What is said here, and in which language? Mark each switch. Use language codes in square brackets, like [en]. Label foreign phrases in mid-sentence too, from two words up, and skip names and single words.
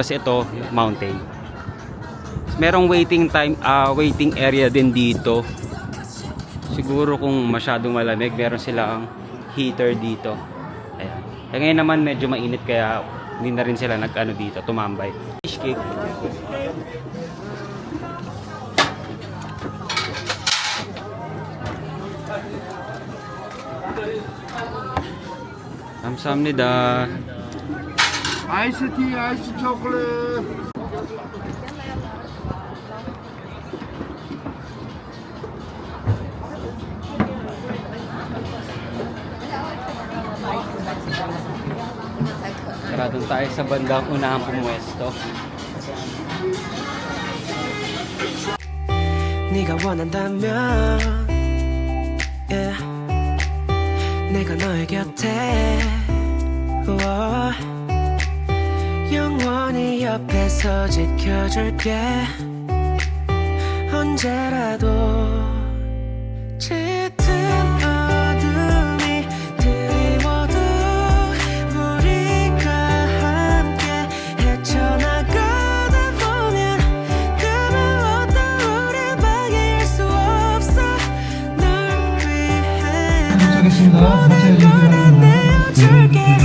[tl] Tapos ito mountain. Merong [en] waiting area [tl] din dito. Siguro kung masyadong malamig, meron silang heater dito. Ayan. Kaya ngayon naman medyo mainit, kaya hindi na rin sila dito, tumambay. [en] Fish cake. [ko] 감사합니다. 아이스 티, 아이스 초콜릿. [tl] Tara, doon tayo sa bandang unahang pumuwesto. [ko] 네가 원한다면 yeah. 내가 너의 곁에 우와. 영원히 옆에서 지켜줄게 언제라도 짙은 어둠이 드리워도 우리가 함께 헤쳐나가다 보면 그 무엇도 우릴 방해할 수 없어 널 위해 난 모든 걸 다 내어줄게